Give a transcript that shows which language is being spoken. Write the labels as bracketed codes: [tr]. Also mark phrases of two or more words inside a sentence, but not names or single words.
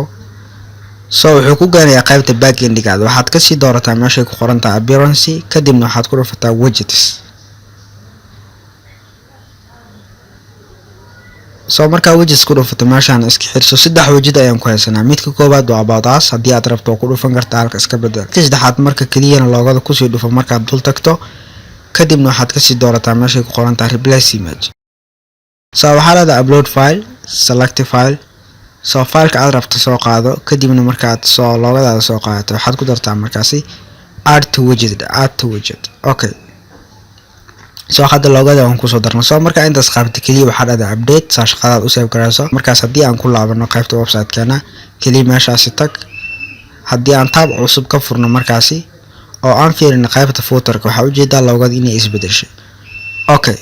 [so] soo wuxuu ku geenayaa qaybta backend-gaada waxaad kasii doorataa meeshay ku qoran tahay appearance kadibna waxaad ku dhufataa widgets. soo markaa widgets ku dhufato meeshaan iska xirso saddex widget ayaan ku haysanaa. midka koobaad waa [en] about us [so] haddii aad rabto ku dhufan kartaa halka iska bedel. midka saddexaad marka kaliyana loogada kusii dhufo markaad dul tagto kadibna waxaad kasii doorataa meeshay ku qoran tahay [en] replace image. [so] soo waxaa leedahay [en] upload file select file [so] soo fileka aad rabto soo qaado kadibna markaad soo loogadaada soo qaadato waxaad ku dartaa markaasi [en] add to widget. [so] Okay, soo hadda loogada aan kusoo darno. soo markaa intaas qaabta kaliya waxaa dhahdaa update saa shaqadaad u save garayso. markaas haddii aan ku laabano qaybta website-keena kaliya meeshaasi tag. haddii aan tab cusub ka furno markaasi oo aan fiirino qaybta footerka waxaa ujeedaa loogada inay isbedeshay.